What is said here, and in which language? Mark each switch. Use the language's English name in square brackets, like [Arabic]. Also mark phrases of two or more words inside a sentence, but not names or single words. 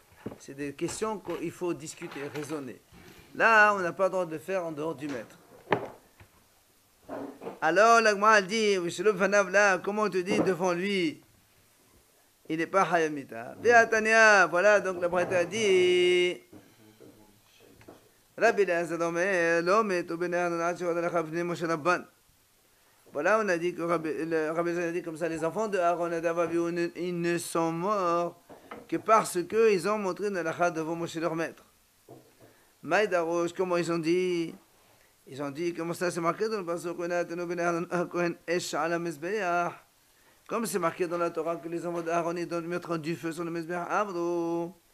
[French] C'est des questions qu'il faut discuter, raisonner. Là, on n'a pas le droit de le faire en dehors du maître. Alors, la Gemara dit, là, comment on te dit devant lui, il n'est pas [Hebrew] חייב מיתה. [French] Ve'atania, voilà, donc la Braïta a dit, [Hebrew] רבי אליעזר אומר לא מתו בני אהרן עד שהורו הלכה בפני משה רבן. [French] Voilà, on a dit que Rabbi Eliezer a dit comme ça, les enfants de Aaron et d'Avaviou, ils ne sont morts que parce qu'ils ont montré une halakha devant Moshe leur maître. Maïdarosh, comment ils ont dit? Ils ont dit, comment ça c'est marqué dans le pasuk, comme c'est marqué dans la Torah que les enfants d'Aaron ils doivent mettre du feu sur le [Hebrew] מזבח אמרו.